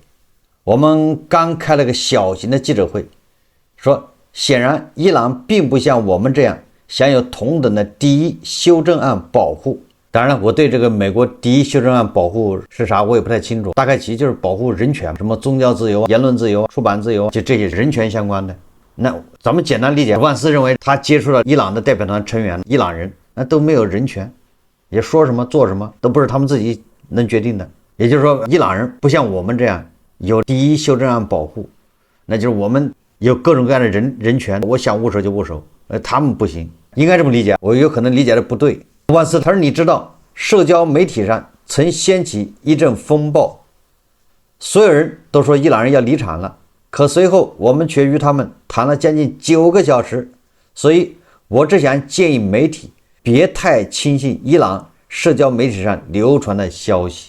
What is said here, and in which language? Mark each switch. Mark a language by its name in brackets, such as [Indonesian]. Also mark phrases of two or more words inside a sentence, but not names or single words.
[Chinese] 我們剛開了個小型的記者會，說顯然伊朗並不像我們這樣享有同等的第一修正案保護。當然了，我對這個美國第一修正案保護是啥我也不太清楚，大概其實就是保護人權，什麼宗教自由、言論自由、出版自由，就這些人權相關的。那咱們簡單理解，萬斯認為他接觸了伊朗的代表團成員，伊朗人那都沒有人權，也說什麼做什麼都不是他們自己能決定的。也就是說，伊朗人不像我們這樣有第一修正案保護，那就是我們有各種各樣的人權，我想握手就握手，他們不行，應該這麼理解。我有可能理解的不對。萬斯他說，你知道社交媒體上曾掀起一陣風暴，所有人都說伊朗人要離場了，可隨後我們卻與他們談了將近9個小時，所以我只想建議媒體別太輕信伊朗社交媒體上流傳的消息。